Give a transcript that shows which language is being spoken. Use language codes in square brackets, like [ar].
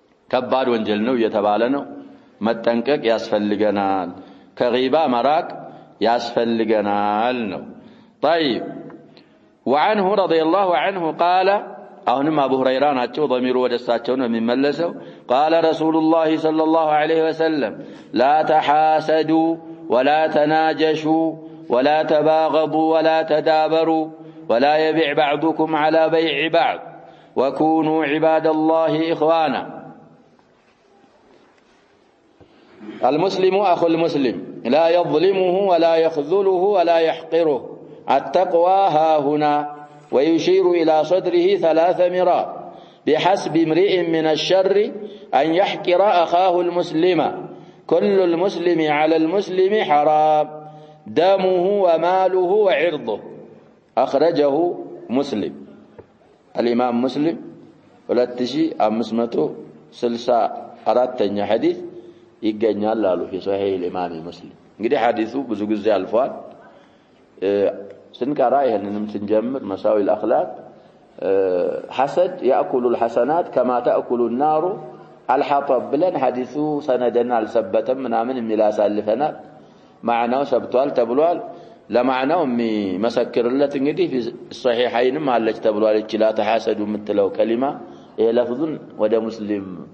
[am] ከባድ ወንጀል ነው እየተባለ ነው። መጠንቀቅ ያስፈልገናል። ከغيبة መራቅ ያስፈልገናል ነው። [ar] طيب وعنه رضي الله عنه قال [am] አሁንም አቡ ሁረይራ ናቸው ضمير ወደሳቸው ነው የሚመለሰው። [ar] قال رسول الله صلى الله عليه وسلم لا تحاسدوا ولا تناجشوا ولا تباغضوا ولا تدابروا ولا يبيع بعضكم على بيع بعض وكونوا عباد الله إخوانا. المسلم أخو المسلم لا يظلمه ولا يخذله ولا يحقره التقوى ها هنا ويشير إلى صدره 3 مرات بحسب امرئ من الشر أن يحقر أخاه المسلم كل المسلم على المسلم حرام دمه وماله وعرضه أخرجه مسلم الإمام مسلم 2564 حديث [am] يገኛል አሉ [ar] في صحيح الإمام مسلم [am] እንግዲህ ሐዲሱ ብዙ ጊዜ አልፏል ስንቀራ ይሄንንም ስንጀምር መሳዊል አኽላቅ ሐሰድ ያእኩሉ [ar] الحسنات كما تأكل النار الحطب [am] ብለን ሐዲሱ ሰነደን አልሰበተም ምናምን የሚላሳልፈናል ማዕናው ሰብቷል ተብሏል ለማዕናው የሚመሰክርለት እንግዲህ ሶሒሐይንም አለች ተብሏል እችላ ተሐሰዱ የምትለው ከሊማ ይሄ ለፍዙን ወደ ሙስሊም